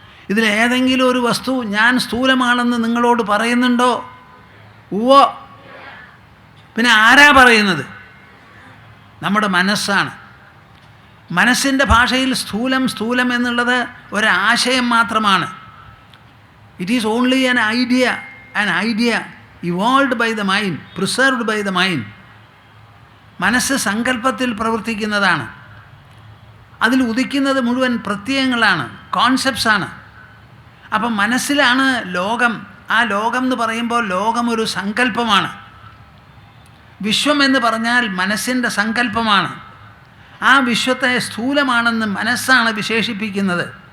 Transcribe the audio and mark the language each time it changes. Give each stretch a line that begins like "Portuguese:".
Malayalam: ഇതിലേതെങ്കിലും ഒരു വസ്തു ഞാൻ സ്ഥൂലമാണെന്ന് നിങ്ങളോട് പറയുന്നുണ്ടോ? ഉവ്വോ. പിന്നെ ആരാ പറയുന്നത്? നമ്മുടെ മനസ്സാണ്. മനസ്സിൻ്റെ ഭാഷയിൽ സ്ഥൂലം എന്നുള്ളത് ഒരാശയം മാത്രമാണ്.
English: It is only an idea evolved by the mind, preserved by the mind.
Malayalam: മനസ്സ് സങ്കല്പത്തിൽ പ്രവർത്തിക്കുന്നതാണ്. അതിൽ ഉദിക്കുന്നത് മുഴുവൻ പ്രത്യയങ്ങളാണ്, കോൺസെപ്റ്റ്സാണ്. അപ്പം മനസ്സിലാണ് ലോകം. ആ ലോകം എന്ന് പറയുമ്പോൾ ലോകം ഒരു സങ്കല്പമാണ്. വിശ്വം എന്ന് പറഞ്ഞാൽ മനസ്സിൻ്റെ സങ്കല്പമാണ്. ആ വിശ്വത്തെ സ്ഥൂലമാണെന്ന് മനസ്സാണ് വിശേഷിപ്പിക്കുന്നത്.